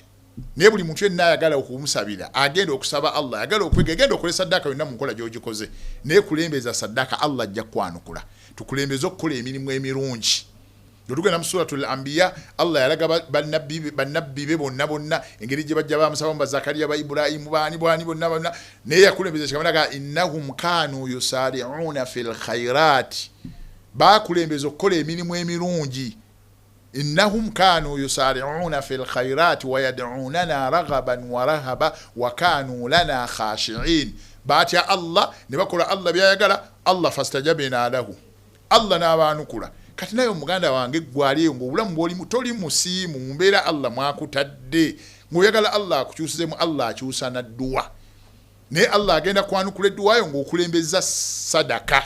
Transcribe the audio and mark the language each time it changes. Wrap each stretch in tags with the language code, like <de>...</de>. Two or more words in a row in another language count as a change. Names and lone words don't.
<lg>Naye buli muntu yenna ayagala okumusabira agenda okusaba Allah ayagala okwega agenda okola saddaaka yonna mu nkola gy'ogikoze naye kulembeza saddaaka Allah ajja kwanukula. Tukulembeza okukola emirimu emirungi. Tugenda mu suratul anbiya Allah yalaga bannabbi be bonna engeri gye bajja bamusaba mu Zakariya ba Ibrahimu bani bonna naye yakulembeza kikamunaga</lg> <ar>إنهم كانوا يسارعون في الخيرات.</ar> <lg>Bakulembeza okukola emirimu emirungi.</lg> <ar>إنهم كانوا يسارعون في الخيرات ويدعوننا رغبا ورهبا وكانوا لنا خاشعين.</ar> <lg>Batya Allah ne bakola Allah byayagala Allah</lg> <ar>فاستجبنا له.</ar> <lg>Allah n'abaanukula. Kati nayo muganda wange gwaliyo ng'obulamu bw'olimu toli musiimu mu mbeera Allah mwakutadde ng'oyagala Allah akukyusizemu Allah akyusa na dduwa. Naye Allah agenda kwanukula edduwayo ng'okulembeza sadaka.</lg>